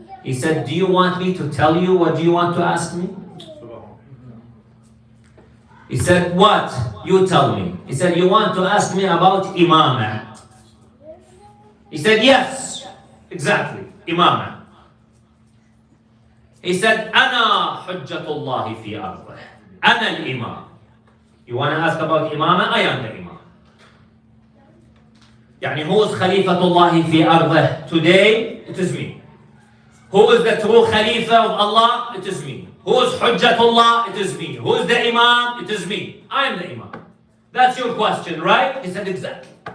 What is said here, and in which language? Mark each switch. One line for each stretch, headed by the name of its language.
English: He said, do you want me to tell you? What do you want to ask me? He said, what? You tell me. He said, you want to ask me about Imam? He said, yes, exactly, Imam. He said,
Arabic: أنا حجة الله في أرضه. أنا الإمام.
English: You want to ask about Imam? I am the Imam. يعني who is Khalifatullah
Arabic: في أرضه?
English: Today, it is me. Who is the true Khalifa of Allah? It is me. Who is Hujjatullah? It is me. Who is the Imam? It is me. I am the Imam. That's your question, right? He said, exactly.